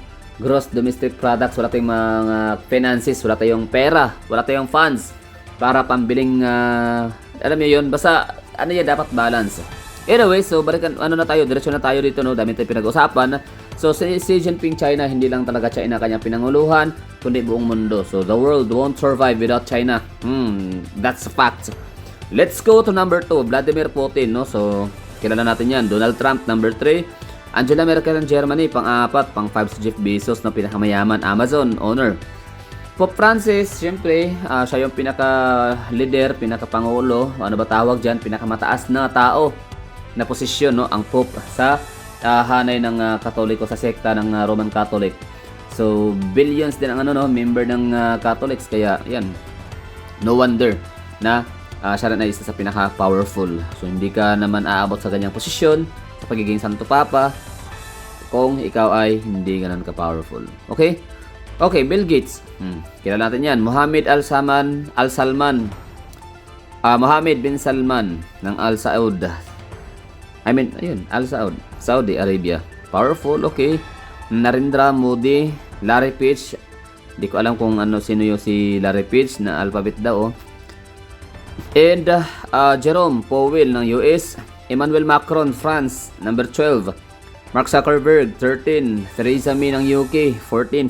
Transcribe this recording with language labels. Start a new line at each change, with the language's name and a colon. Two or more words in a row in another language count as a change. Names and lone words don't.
English: Gross domestic products,
Filipino: wala tayong mga finances, wala tayong pera, wala tayong funds para pambiling alam niyo 'yon. Basta yan, dapat balance.
English: Anyway, so
Filipino: balikan diretso na tayo dito, no? Dami tayong pinag-usapan. So si Xi Jinping China, hindi lang talaga China kanyang pinanguluhan, kundi buong mundo.
English: So the world won't survive without China. That's a fact. Let's go to number 2, Vladimir Putin, no?
Filipino: So, kilala natin yan. Donald Trump, number 3. Angela Merkel ng Germany, pang-4. Pang-5 si Jeff Bezos, no? Pinakamayaman, Amazon owner. Pope Francis, syempre, siya yung pinaka-leader, pinaka-pangulo, ano ba tawag dyan? Pinakamataas na tao na posisyon, no? Ang Pope sa hanay ng Katoliko, sa sekta ng
English: Roman Catholic.
Filipino: So, billions din ang member ng Catholics. Kaya, yan.
English: No wonder
Filipino: na siya rin ay isa sa pinaka-powerful. So, hindi ka naman aabot sa ganyang posisyon sa pagiging Santo Papa kung ikaw ay hindi ganun ka-powerful.
English: Okay? Okay,
Filipino: Bill Gates. Kilala natin yan. Mohammed Al Salman. Mohammed bin Salman ng Al Saud. Ayun, Al Saud. Saudi Arabia.
English: Powerful, okay.
Filipino: Narendra Modi, Larry Page. Di ko alam kung sino yung si Larry Page na alphabet daw. And Jerome Powell ng US. Emmanuel Macron, France, number 12. Mark Zuckerberg, 13. Theresa May ng UK, 14.